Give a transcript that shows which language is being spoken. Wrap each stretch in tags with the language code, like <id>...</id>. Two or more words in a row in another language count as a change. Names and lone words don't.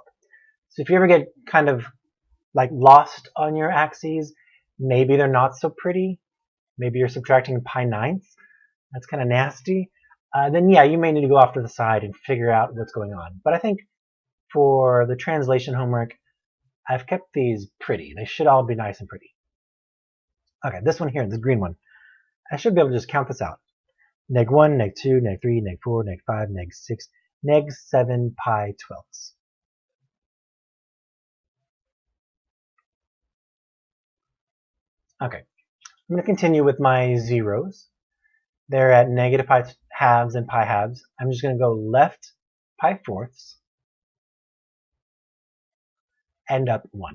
<en>So if you ever get kind of like lost on your axes, maybe they're not so pretty, maybe you're subtracting pi ninths, that's kind of nasty, then yeah, you may need to go off to the side and figure out what's going on. But I think for the translation homework, I've kept these pretty. They should all be nice and pretty. Okay, this one here, this green one, I should be able to just count this out. Neg 1, neg 2, neg 3, neg 4, neg 5, neg 6, neg 7 pi twelfths. Okay, I'm going to continue with my zeros. They're at negative pi halves and pi halves. I'm just going to go left pi fourths and up 1.</en>